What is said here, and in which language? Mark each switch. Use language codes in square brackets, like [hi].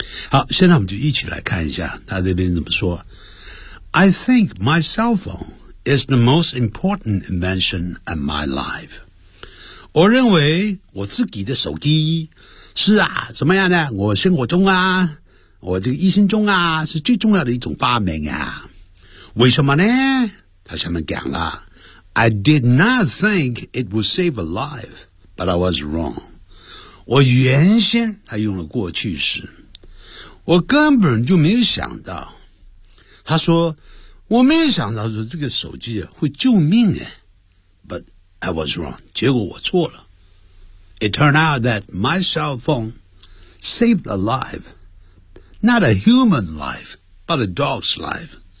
[zh] 好，现在我们就一起来看一下他这边怎么说。 [en] I think my cell phone is the most important invention in my life. [zh] 我认为我自己的手机是啊怎么样呢我生活中啊我这个一生中啊是最重要的一种发明啊。为什么呢他下面讲了 [en] I did not think it would save a life, but I was wrong. [zh] 我原先他用了过去式我根本就没有想到。他说我没有想到说这个手机会救命啊。 [en] I was wrong. [zh] 结果我错了。 [en] It turned out that my cell phone saved a life. Not a human life, but a dog's life.